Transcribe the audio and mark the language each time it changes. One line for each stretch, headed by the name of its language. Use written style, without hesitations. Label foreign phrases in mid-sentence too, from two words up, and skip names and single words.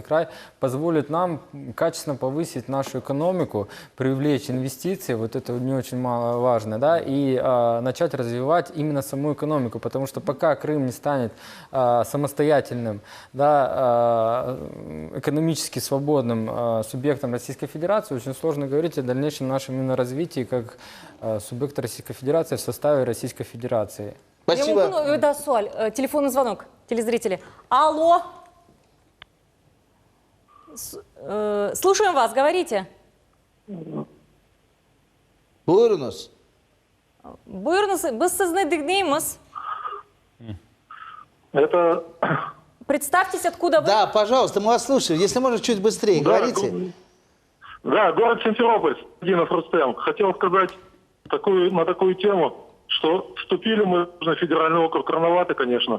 Russian: край, позволит нам качественно повысить нашу экономику, привлечь инвестиции, вот это не очень важно, да, и начать развивать именно саму экономику, потому что пока Крым не станет самостоятельным, да, экономически свободным субъектом Российской Федерации, очень сложно говорить о дальнейшем нашем именно развитии как субъекта Российской Федерации в составе Российской Федерации. Спасибо. Да, Суаль, телефонный звонок, телезрители. Алло. Слушаем вас, говорите.
Crimean Tatar: Buyurunuz. Buyurunuz, biz sizni dinleymiz.
Russian: Это... Представьтесь, откуда вы. Да, пожалуйста, мы вас слушаем. Если можно, чуть быстрее, говорите. Да, город Симферополь, Динов Рустем. Хотел сказать на такую тему, что вступили мы в Южный федеральный округ рановато, конечно.